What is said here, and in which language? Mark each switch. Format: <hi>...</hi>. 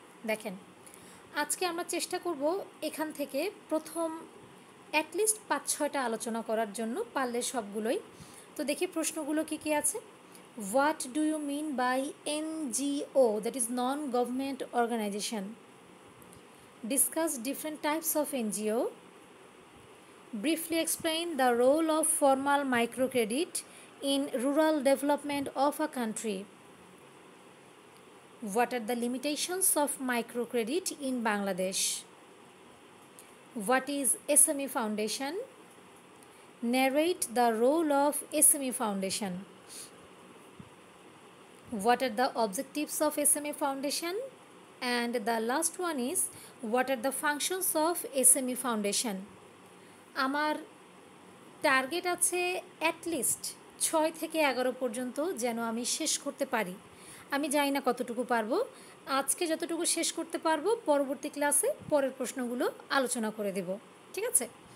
<bn>দেখেন, আজকে আমরা চেষ্টা করব এখান থেকে প্রথম অ্যাটলিস্ট 5-6টা আলোচনা করার জন্য, পারলে সবগুলোই। তো দেখি প্রশ্নগুলো কী কী আছে।</bn> <en>What do you mean by NGO, that is non government organisation? Discuss different types of NGO. Briefly explain the role of formal microcredit in rural development of a country. What are the limitations of microcredit in Bangladesh? What is SME Foundation? Narrate the role of SME Foundation. What are the objectives of SME Foundation? And the last one is, what are the functions of SME Foundation?</en> <bn>আমার target আছে at least 6 থেকে 11 পর্যন্ত যেন আমি শেষ করতে পারি। আমি জানি না কতটুকু পারবো, আজকে যতটুকু শেষ করতে পারবো পরবর্তী ক্লাসে পরের প্রশ্নগুলো আলোচনা করে দেব, ঠিক আছে?</bn>